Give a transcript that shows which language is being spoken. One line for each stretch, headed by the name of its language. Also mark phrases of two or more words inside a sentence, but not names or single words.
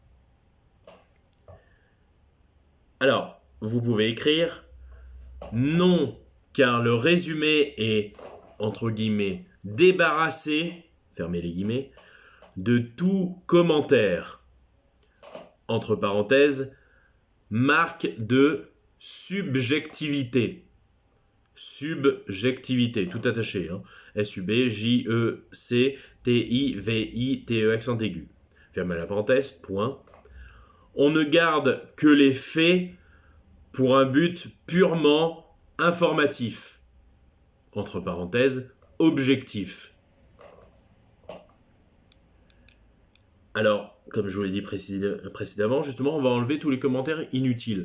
French: Alors, vous pouvez écrire non, car le résumé est, entre guillemets, débarrassé, fermez les guillemets, de tout commentaire. Entre parenthèses, marque de subjectivité. Subjectivité, tout attaché. Hein. S-U-B-J-E-C-T-I-V-I-T-E accent aigu. Fermez la parenthèse, point. On ne garde que les faits pour un but purement informatif. Entre parenthèses, objectif. Alors, comme je vous l'ai dit précédemment, justement, on va enlever tous les commentaires inutiles.